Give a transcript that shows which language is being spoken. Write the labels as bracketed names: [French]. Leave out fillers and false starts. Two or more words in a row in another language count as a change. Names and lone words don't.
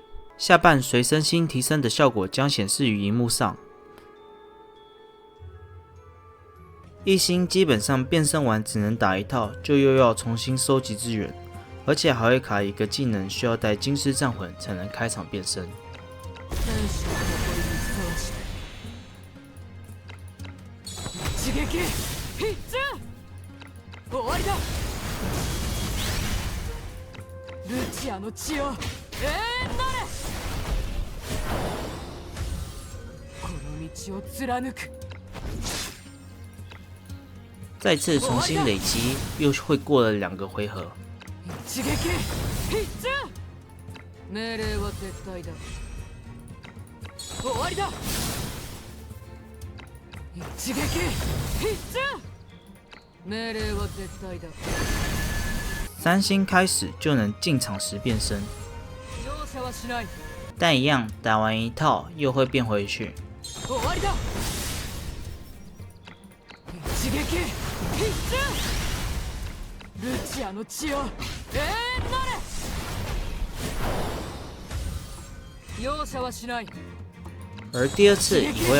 [Chinese] 下半随身心提升的效果将显示于萤幕上。1星基本上变身完只能打1套，就又要重新收集资源，而且还会卡一个技能，需要带金狮战魂才能开场变身。 [Japanese] ルチアの血を永遠なれ！この道を貫く。 [Chinese] 再次重新累积，又会过了2个回合。 [Japanese] 一撃必中！命令は絶対だ。終わりだ！一撃必中！命令は絶対だ。 [Chinese] 3 星开始就能进场时变身，但一样打完1套又会变回去。而第2次也会